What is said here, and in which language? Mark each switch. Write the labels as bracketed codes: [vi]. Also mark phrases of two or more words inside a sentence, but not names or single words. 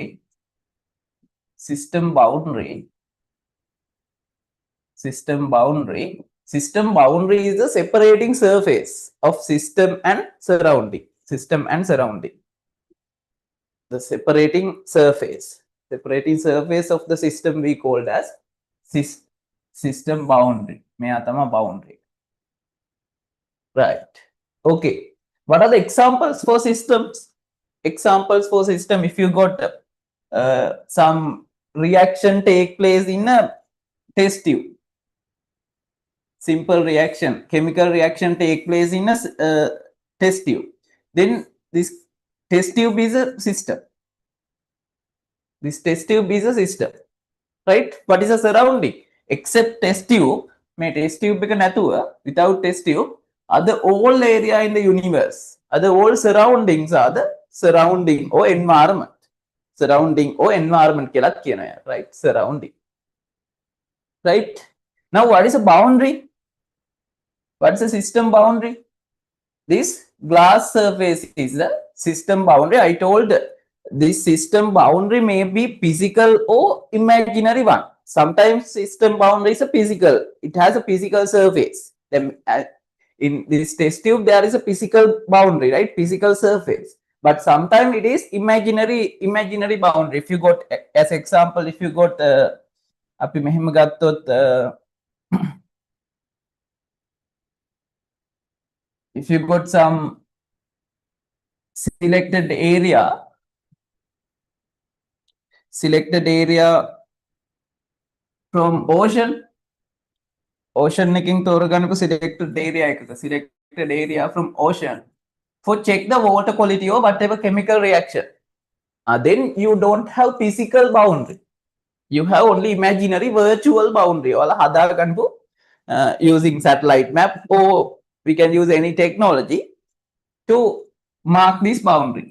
[en] System boundary. System boundary. System boundary is the separating surface of system and surrounding. System and surrounding. The separating surface. Separating surface of the system we called as system boundary. [si] මෙයා තමයි boundary. [en] Right. Okay. What are the examples for systems? Examples for system. If you got some reaction take place in a test tube. Simple reaction, chemical reaction take place in a test tube. Then this test tube is a system. This test tube is a system. Right? What is a surrounding? Except test tube, may test tube [si] එක නැතුව, [en] without test tube, other all area in the universe, other all surroundings are the surrounding or environment. Surrounding or environment [si] කියලා කියනවා, [en] right? Surrounding. Right? Now what is a boundary? What's the system boundary? This glass surface is the system boundary. I told this system boundary may be physical or imaginary one. Sometimes system boundary is a physical. It has a physical surface. Then in this test tube there is a physical boundary, right? Physical surface. But sometimes it is imaginary boundary. If you got, as example, if you got [si] අපි මෙහෙම ගත්තොත් [en] if you got some selected area from ocean [si] එකකින් තෝරගන්නකො [en] selected area from ocean for check the water quality or whatever chemical reaction, then you don't have physical boundary. You have only imaginary virtual boundary or හදාගන්නකො using satellite map, or we can use any technology to mark this boundary.